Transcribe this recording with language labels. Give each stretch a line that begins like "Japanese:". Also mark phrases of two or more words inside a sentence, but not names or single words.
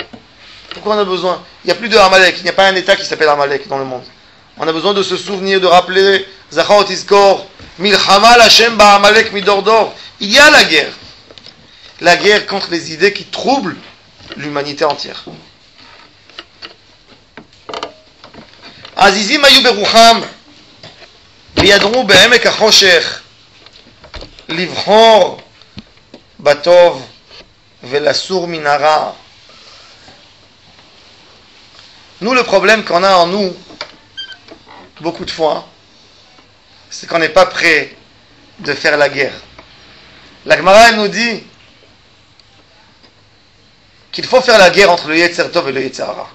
French: Pourquoi on a besoin? Il n'y a plus de Amalek. Il n'y a pas un État qui s'appelle Amalek dans le monde. On a besoin de se souvenir, de rappeler
Hebrew: זכור תזכור, מלחמה השם בעמלק מדר דר.
French: Il y a la guerre. La guerre contre les idées qui troublent l'humanité entière.
Hebrew: עזיזים איו ברוחם, וירדו בעמק החושך, לבחור בטוב ולסור מרע.
French: Nous, le problème qu'on a en nous, beaucoup de fois, c'est qu'on n'est pas prêt de faire la guerre. La Gemara, elle nous dit qu'il faut faire la guerre entre le
Hebrew: יצר טוב
French: et le
Hebrew: יצר הרע.